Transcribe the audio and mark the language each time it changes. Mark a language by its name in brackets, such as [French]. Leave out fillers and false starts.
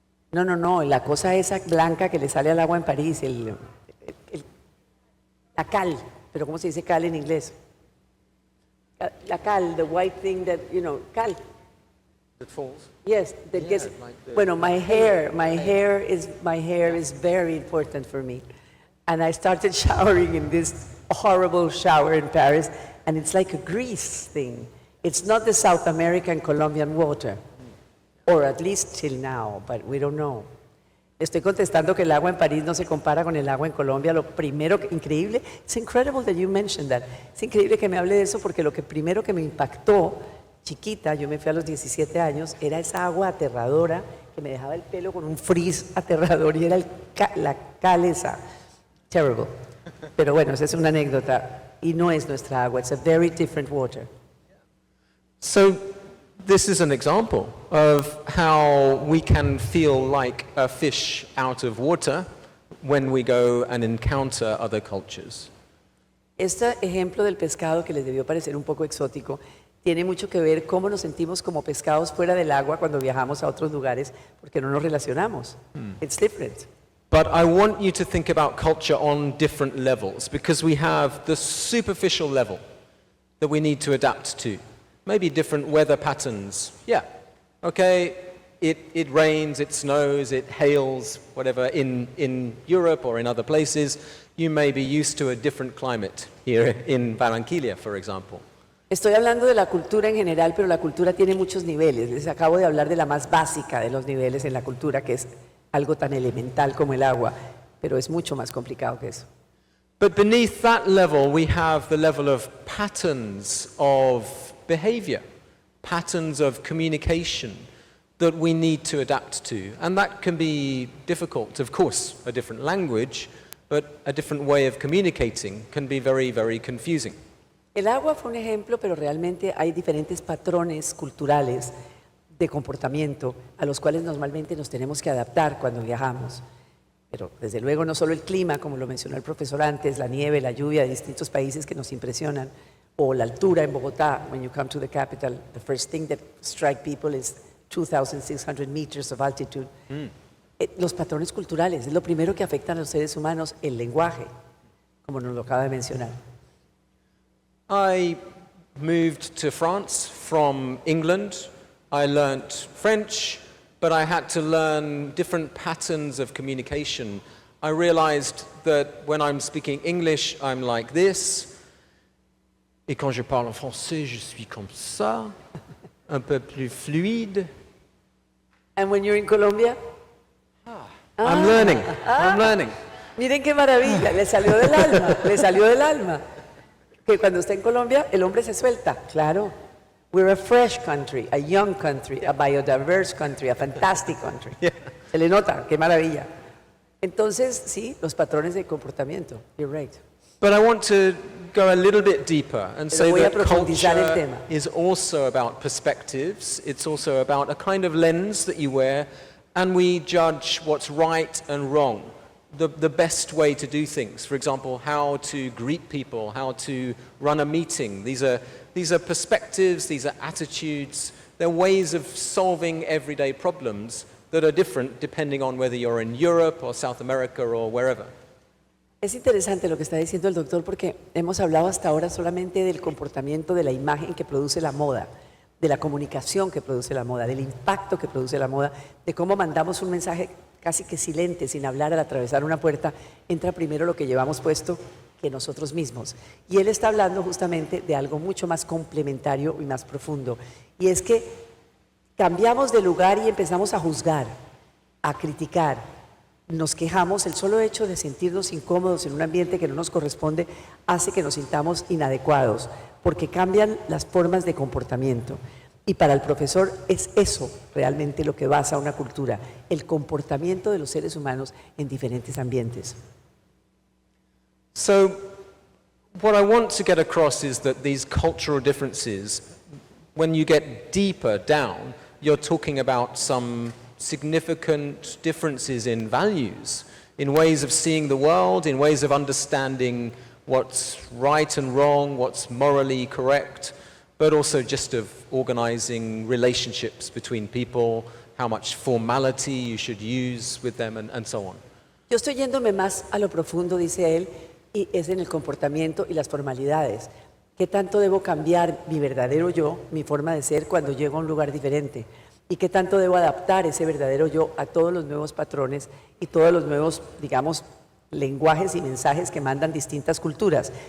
[Spanish] No, la cosa esa blanca que le sale al agua en París, la cal, pero ¿cómo se dice cal en inglés? [English] La cal, the white thing that, you know, cal. That falls. Yes, that Yeah, gets, like the- bueno, my hair is very important for me. And I started showering in this horrible shower in Paris, and it's like a grease thing. It's not the South American Colombian water, or at least till now, but we don't know. [Spanish] Estoy contestando que el agua en París no se compara con el agua en Colombia. Lo primero, increíble, [English] it's incredible that you mentioned that. [Spanish] Es increíble que me hable de eso porque lo que primero que me impactó, chiquita, yo me fui a los 17 años, era esa agua aterradora que me dejaba el pelo con un frizz aterrador y era la cal esa. Terrible. Pero bueno, esa es una anécdota y no es nuestra agua. [English] It's a very different water. So this is an example of how we can feel like a fish out of water when we go and encounter other cultures. [Spanish] Este ejemplo del pescado que les debió parecer un poco exótico tiene mucho que ver cómo nos sentimos como pescados fuera del agua cuando viajamos a otros lugares porque no nos relacionamos. [English] It's different. But I want you to think about culture on different levels because we have the superficial level that we need to adapt to. Maybe different weather patterns. Yeah, okay, it rains, it snows, it hails, whatever, in Europe or in other places. You may be used to a different climate here in Barranquilla, for example. [Spanish] Estoy hablando de la cultura en general, pero la cultura tiene muchos niveles. Les acabo de hablar de la más básica de los niveles en la cultura, que es algo tan elemental como el agua, pero es mucho más complicado que eso. [English] But beneath that level, we have the level of patterns of behavior, patterns of communication that we need to adapt to. And that can be difficult. Of course, a different language, but a different way of communicating can be very, very confusing. [Spanish] El agua fue un ejemplo, pero realmente hay diferentes patrones culturales de comportamiento a los cuales normalmente nos tenemos que adaptar cuando viajamos. Pero desde luego no solo el clima, como lo mencionó el profesor antes, la nieve, la lluvia de distintos países que nos impresionan, o la altura en Bogotá. [English] When you come to the capital, the first thing that strikes people is 2,600 meters of altitude. [Spanish] Los patrones culturales es lo primero que afectan a los seres humanos, el lenguaje, como nos lo acaba de mencionar. [English] I moved to France from England. I learnt French, but I had to learn different patterns of communication. I realized that when I'm speaking English, I'm like this. [French] Et quand je parle en français, je suis comme ça, un peu plus fluide. [English] And when you're in Colombia, I'm learning. I'm learning. [Spanish] miren qué maravilla, le salió del alma, le salió del alma. Que cuando está en Colombia, el hombre se suelta, claro. [English] We're a fresh country, a young country, a biodiverse country, a fantastic country. [Spanish] Se le nota, qué maravilla. Entonces, sí, los patrones de comportamiento, [English] you're right. But I want to go a little bit deeper and say [Spanish] voy a [English] that [Spanish] profundizar el [English] culture [Spanish] tema. [English] is also about perspectives. It's also about a kind of lens that you wear, and we judge what's right and wrong, the best way to do things. For example, how to greet people, how to run a meeting. These are perspectives, these are attitudes. They're ways of solving everyday problems that are different depending on whether you're in Europe or South America or wherever. [Spanish] Es interesante lo que está diciendo el doctor porque hemos hablado hasta ahora solamente del comportamiento, de la imagen que produce la moda, de la comunicación que produce la moda, del impacto que produce la moda, de cómo mandamos un mensaje casi que silente, sin hablar al atravesar una puerta, entra primero lo que llevamos puesto que nosotros mismos. Y él está hablando justamente de algo mucho más complementario y más profundo. Y es que cambiamos de lugar y empezamos a juzgar, a criticar. Nos quejamos, el solo hecho de sentirnos incómodos en un ambiente que no nos corresponde hace que nos sintamos inadecuados, porque cambian las formas de comportamiento. Y para el profesor es eso realmente lo que basa una cultura, el comportamiento de los seres humanos en diferentes ambientes. [English] So, what I want to get across is that these cultural differences, when you get deeper down, you're talking about some significant differences in values, in ways of seeing the world, in ways of understanding what's right and wrong, what's morally correct, but also just of organizing relationships between people, how much formality you should use with them, and so on. [Spanish] Yo estoy yéndome más a lo profundo, dice él, y es en el comportamiento y las formalidades. ¿Qué tanto debo cambiar mi verdadero yo, mi forma de ser cuando llego a un lugar diferente? ¿Y qué tanto debo adaptar ese verdadero yo a todos los nuevos patrones y todos los nuevos, digamos, lenguajes y mensajes que mandan distintas culturas?